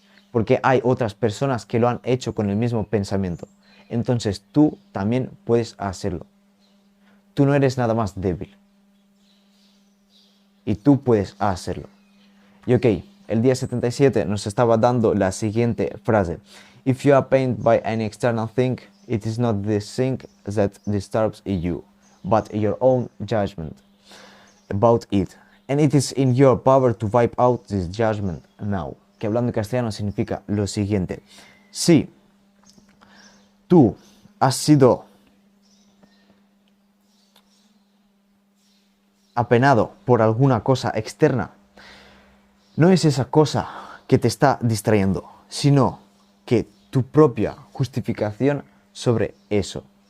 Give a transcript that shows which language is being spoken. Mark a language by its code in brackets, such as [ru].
[es] Porque hay otras personas que lo han hecho con el mismo pensamiento. Entonces tú también puedes hacerlo. Tú no eres nada más débil. Y tú puedes hacerlo. Y ok, el día 77 nos estaba dando la siguiente frase. [en] If you are pained by any external thing, it is not the thing that disturbs you, but your own judgment about it. And it is in your power to wipe out this judgment now. [es] Que hablando en castellano significa lo siguiente. Si tú has sido apenado por alguna cosa externa, no es esa cosa que te está distrayendo, sino que tu propia justificación sobre eso.